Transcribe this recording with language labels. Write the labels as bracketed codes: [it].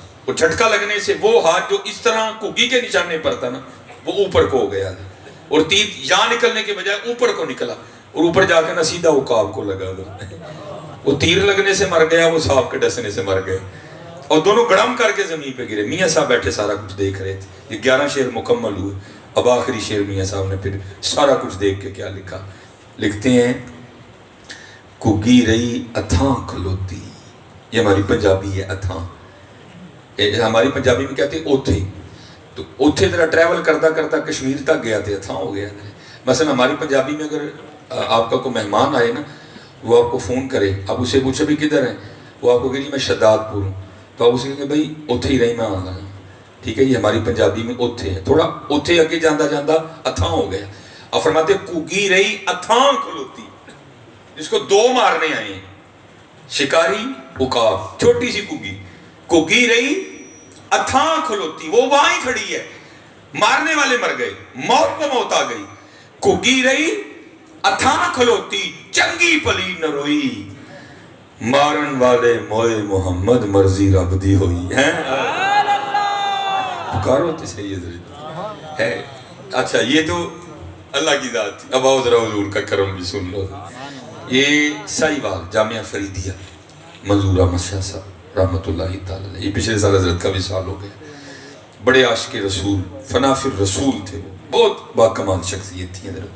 [ur] وہ جھٹکا لگنے سے وہ ہاتھ جو اس طرح گھگی کے نشانے پر تھا نا، وہ اوپر کو ہو گیا اور تیر یہاں نکلنے کے بجائے اوپر کو نکلا اور اوپر جا کے نا سیدھا عقاب کو لگا. وہ تیر لگنے سے مر گیا، وہ سانپ کے ڈسنے سے مر گئے اور دونوں گڑم کر کے زمین پہ گرے. میاں صاحب بیٹھے سارا کچھ دیکھ رہے تھے. یہ 11 شعر مکمل ہوئے. اب آخری شعر میاں صاحب نے پھر سارا کچھ دیکھ کے کیا لکھا. لکھتے ہیں [pa] کگی رہی اتھاں کھلوتی. [ur] یہ ہماری پنجابی ہے اتھاں. ہماری پنجابی میں کہتے ہیں اوتھے. تو اوتھے ذرا ٹریول کرتا کرتا کشمیر تک گیا تھے اتھاں ہو گیا. مثلا ہماری پنجابی میں اگر آپ کا کوئی مہمان آئے نا، وہ آپ کو فون کرے، آپ اسے پوچھے بھی کدھر ہیں، وہ آپ کو کہے جی میں شداد پور ہوں، تو آپ اسے کہیں گے بھائی [pa] اوتھے ہی رہی میں آ گا. [ur] ٹھیک ہے، یہ ہماری پنجابی میں اوتھے ہے. [pa] تھوڑا اوتھے اگے جاندہ جاندہ اتھاں ہو گیا. [ur] اور فرماتے [pa] کگی رہی اتھاں کھلوتی، [ur] جس کو 2 مارنے آئے ہیں، شکاری عقاب، چھوٹی سی کگی. [pa] کگی رہی اتھاں کھلوتی، [ur] وہ وہاں ہی کھڑی ہے. مارنے والے مر گئے، موت پہ موت آ گئی. [pa] کگی رہی اتھاں کھلوتی، چنگی پلی نہ روئی، مارن والے موئے محمد مرضی رب دی ہوئی. [ur] پکارو تو صحیح ہے. اچھا یہ تو اللہ کی ذات تھی. اب آؤ ذرا حضور کا کرم بھی سن لو. یہ سائیوال جامعہ فریدیہ منظور احمد شاہ صاحب رحمۃ اللہ تعالی، یہ پچھلے سال حضرت کا بھی سال ہو گیا. بڑے عاشق رسول، فنا فی الرسول تھے. وہ بہت باکمال شخصیت تھی.